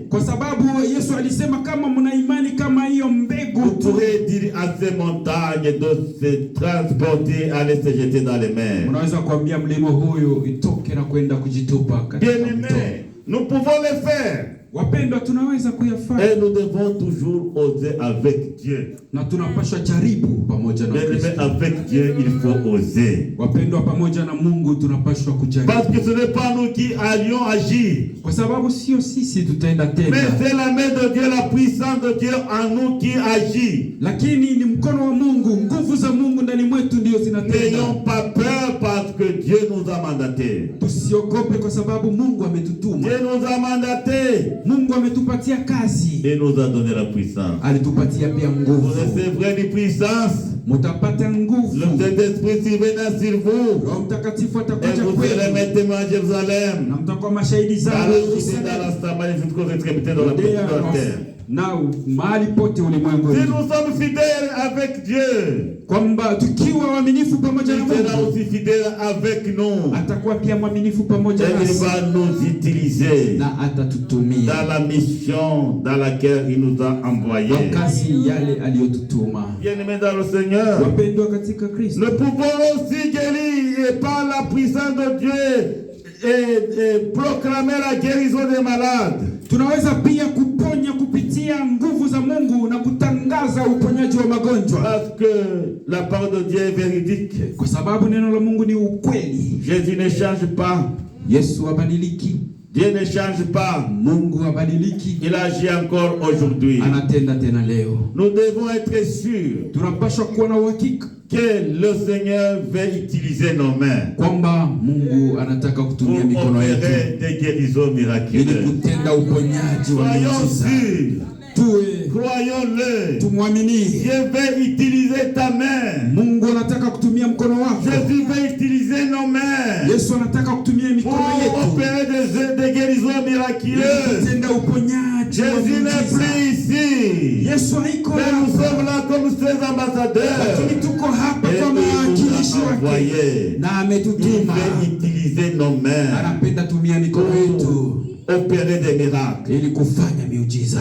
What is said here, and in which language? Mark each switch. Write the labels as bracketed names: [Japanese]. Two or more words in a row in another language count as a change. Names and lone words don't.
[Swahili] Kwa sababu Yesu alisema kama mna imani kama hiyo mbegu, [French] vous pourrez dire à ces montagnes de se transporter, aller se jeter dans les mers. [Swahili] Unaweza kuambia mlima huyu itoke na kwenda kujitupa katika mto. [French] Bien-aimés, nous pouvons le faire. [Swahili] Wapendwa, tunaweza kuyafanya. [French] Et nous devons toujours oser avec Dieu. [Swahili] Na tunapaswa jaribu pamoja na [French] Mais [Swahili] Kristo. [French] avec Dieu, il faut oser. [Swahili] Wapendwa, pamoja na Mungu tunapaswa kujaribu. [French] Parce que ce n'est pas nous qui allions agir. [Swahili] Kwa sababu sio sisi tutaenda tena. [French] Mais c'est la main de Dieu, la puissance de Dieu en nous qui agit. [Swahili] Lakini ni mkono wa Mungu, nguvu za Mungu ndani mwetu ndio zinatenda. [French] N'ayons pas peur parce que Dieu nous a mandatés. [Swahili] Tusiogope kwa sababu Mungu ametutuma. [French] Dieu nous a mandatés. [Swahili] Mungu ametupatia kazi. [French] Et nous a donné la puissance. [Swahili] Alitupatia pia nguvu. [French] Vous recevrez une puissance. [Swahili] Mutapata nguvu. [French] Le Saint-Esprit surviendra sur vous. [Swahili] Roho Mtakatifu [French] Et [Swahili] atakuja [French] vous serez [Swahili] kwenu. [French] mes témoins à Jérusalem. [Swahili] Na mtakuwa mashahidi [French] Dans [Swahili] zangu [French] la Judée, dans la Samarie, jusqu'aux extrémités de la terre. [Swahili] na mahali pote ulimwenguni. [French] Si nous sommes fidèles avec Dieu, [Swahili] Kwamba tukiwa waaminifu pamoja na [French] il sera [Swahili] Mungu, [French] aussi fidèle avec nous. [Swahili] atakuwa pia mwaminifu pamoja [French] Et il [Swahili] nasi [French] va nous utiliser [Swahili] na atatutumia [French] dans la mission dans laquelle il nous a envoyés. [Swahili] kwa kazi yale aliyotutuma. [French] Bien-aimés dans le Seigneur, [Swahili] Wapendwa katika Kristo, [French] nous pouvons aussi guérir et par la puissance de Dieu et proclamer la guérison des malades. [Swahili] tunaweza pia kuponya kupitia nguvu za Mungu na kutangaza uponyaji wa magonjwa, [French] Parce que la parole de Dieu est véridique. [Swahili] kwa sababu neno la Mungu ni ukweli. [French] Jésus ne change pas. [Swahili] Yesu habadiliki, [French] Dieu ne change pas. [Swahili] Mungu habadiliki, [French] Il agit encore aujourd'hui. [Swahili] anatenda tena leo. [French] Nous devons être sûrs [Swahili] Tunapaswa kuwa na uhakika [French] que le Seigneur veut utiliser nos mains [Swahili] kwamba Mungu anataka [French] pour [Swahili] kutumia mikono yetu [French] opérer des guérisons [Swahili] ili [French] miraculeuses. [Swahili] kutenda uponyaji wa [French] Soyons [Swahili] miujiza. [French] sûrs, [Swahili] Tuwe [French] croyons-le. [Swahili] tumwamini [French] Dieu veut utiliser ta main. [Swahili] Mungu, anataka kutumia mkono wako. [French] Jésus veut utiliser nos mains [Swahili] Yesu anataka kutumia [French] pour [Swahili] mikono yetu [French] opérer des guérisons [Swahili] ili [French] miraculeuses. [Swahili] kutenda uponyaji wa [French] Jésus n'est [Swahili] miujiza. [French] plus ici, [Swahili] Yesu haiko [French] mais nous [Swahili] hapa, [French] sommes là comme ses ambassadeurs. [Swahili] lakini tuko hapa [French] Et [Swahili] kama [French] il nous [Swahili] wawakilishi [French] a [Swahili] wake [French] envoyés. [Swahili] na [French] Il [Swahili] ametutuma. [French] veut utiliser nos mains [Swahili] Anapenda tumia mikono yetu [French] pour opérer des miracles. [Swahili] ili kufanya miujiza.